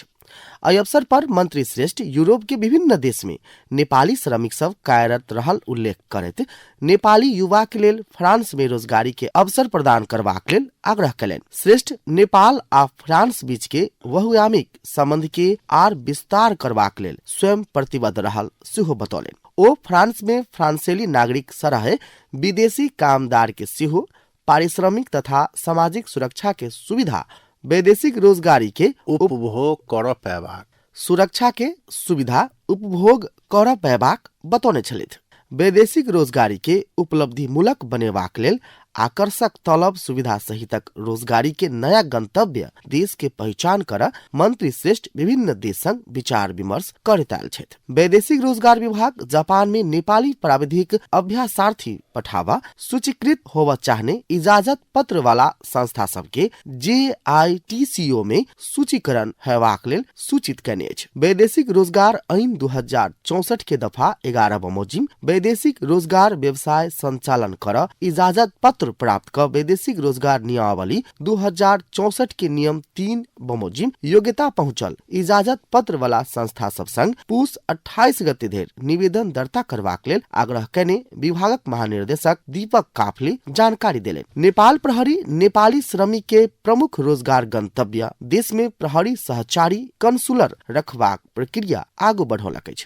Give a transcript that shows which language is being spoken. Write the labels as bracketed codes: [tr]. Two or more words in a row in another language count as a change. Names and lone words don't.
[mai] एहि अवसर पर मंत्री श्रेष्ठ यूरोप के विभिन्न देश में नेपाली श्रमिक सब कार्यरत रहल उल्लेख करैत नेपाली युवा के लेल फ्रांस में रोजगारी के अवसर प्रदान करबाक लेल आग्रह कयलनि। श्रेष्ठ नेपाल आ फ्रांस बीच के बहुआयामिक संबंध के आर विस्तार करबाक लेल स्वयं प्रतिबद्ध रहल सेहो बतौलनि। ओ फ्रांस में फ्रांसेली नागरिक सरह विदेशी कामदार के सेहो पारिश्रमिक तथा सामाजिक सुरक्षा के सुविधा वैदेशिक रोजगारी के उपभोग कर पैबाक सुरक्षा के सुविधा उपभोग कर पैबाक बतौने छलिथ। वैदेशिक रोजगारी के उपलब्धि मूलक बनेबाक लेल आकर्षक तलब सुविधा सहितक रोजगारी के नया गंतव्य देश के पहचान कर मंत्री श्रेष्ठ विभिन्न देश संग विचार विमर्श करैत आयल छथि। वैदेशिक रोजगार विभाग जापान में नेपाली प्राविधिक अभ्यासार्थी पठावा सूचीकृत होवा चाहने इजाजत पत्र वाला संस्था सबके JITCO में सूचीकरण हेबाक लेल सूचित कयने अछि। वैदेशिक रोजगार ऐन 2064 के दफा 11 बमोजिम वैदेशिक रोजगार व्यवसाय संचालन कर इजाजत पत्र प्राप्त कर वैदेशिक रोजगार नियमावली 2064 के नियम 3 बमोजिम योग्यता पहुंचल इजाजत पत्र वाला संस्था सब संग पूस 28 गते धरि निवेदन दर्ता करबाक लेल आग्रह कयने विभागक महानिर्देशक दीपक काफले जानकारी देले। नेपाल प्रहरी नेपाली श्रमिक के प्रमुख रोजगार गंतव्य देश में प्रहरी सहचारी कंसुलर रखबाक प्रक्रिया आगू बढ़ौलक अछि।